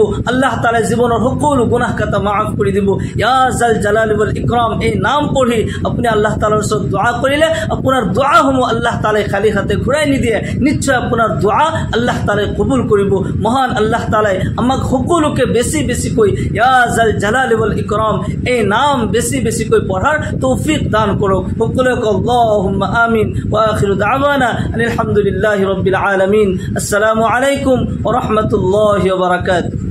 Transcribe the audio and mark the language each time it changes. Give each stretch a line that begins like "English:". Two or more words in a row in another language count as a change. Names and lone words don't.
Assamese: আল্লাহ তাআলাই জীৱনৰ সকলো গুনাহ কাটা মাফ কৰি দিব
Arabic: يا ذا الجلال والإكرام
Assamese: এই নাম পঢ়ি আপুনি আল্লাহ তাআলাৰ ওচৰত দোয়া কৰিলে আপোনাৰ দোয়াসমূহ আল্লাহ তাআলাই খালি হাতে ঘূৰাই নিদিয়ে নিশ্চয় আপোনাৰ দোয়া আল্লাহ তাআলাই কবুল কৰিব মহান আল্লাহ তাআলাই আমাক সকলোকে বেছি বেছি কৈ
Arabic: يا ذا الجلال والإكرام
Assamese: এই নাম বেছি বেছি কৈ পঢ়াৰ তৌফিক দান কৰক সকলোকে
Arabic: اللهم آمين وآخر دعوانا الحمد لله رب العالمين السلام عليكم ورحمة الله وبركاته